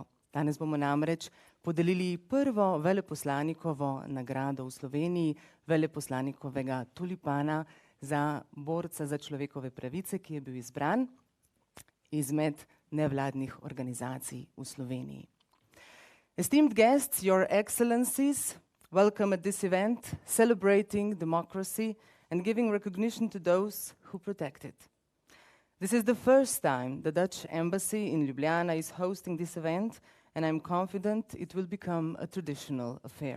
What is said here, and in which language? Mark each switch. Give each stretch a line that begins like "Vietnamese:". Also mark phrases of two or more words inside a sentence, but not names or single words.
Slovenian: Danes bomo namreč podelili prvo veleposlanikovo nagrado v Sloveniji, veleposlanikovega tulipana za borca za človekove pravice, ki je bil izbran izmed nevladnih organizacij v Sloveniji.
English: Esteemed guests, Your Excellencies, welcome at this event celebrating democracy and giving recognition to those who protect it. This is the first time the Dutch Embassy in Ljubljana is hosting this event, and I'm confident it will become a traditional affair.